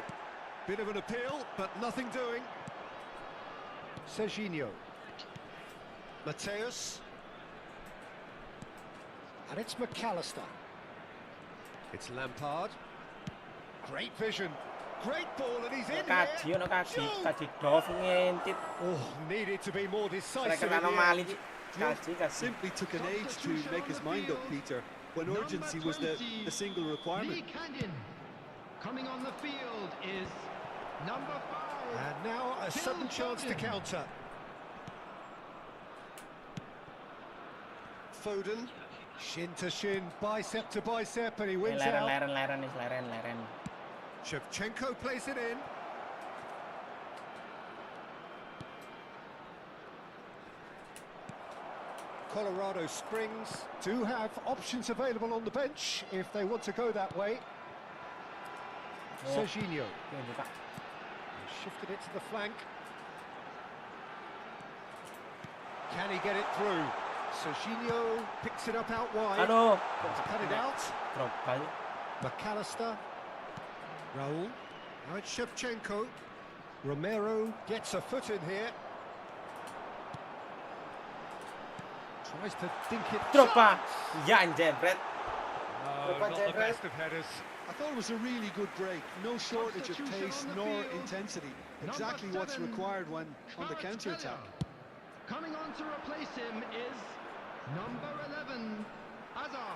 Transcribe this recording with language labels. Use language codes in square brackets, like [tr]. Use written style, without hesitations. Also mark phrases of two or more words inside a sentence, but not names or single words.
[en] Bit of an appeal, but nothing doing. Serginho. Mateus. And it's McAllister. It's Lampard. Great vision. Great ball, and he's in [id] Kaji, [en] here. [jv] ono kaji Dov ngentit. [en] Oh, needed to be more decisive. [id] Mereka [en] in the [id] anomali [en] end. [id] sih. Kaji. [en] Simply took an age to make his mind up, Peter, when urgency was the single requirement. Lee Canyon. Coming on the field is number 5. And now a sudden chance to counter. Foden, shin to shin, bicep to bicep, and he wins out. [jv] Leren nih, leren. [en] Shevchenko plays it in. Colorado Springs do have options available on the bench if they want to go that way. Serginho [id] Ini buka. [en] shifted it to the flank. Can he get it through? Serginho picks it up out wide. [id] Aduh. [en] Cut it out. [id] Drop kali. [en] McAllister. Raul. Now it's Shevchenko. Romero gets a foot in here. Tries to dink it. [id] Drop pa. Ya anjir, Brad. [en] Oh, [id] Drop [en] not the [id] anjir, Brad. [en] best of headers. I thought it was a really good break. No shortage of pace nor intensity. Exactly what's required when on the counter-attack. Coming on to replace him is number 11, Hazard.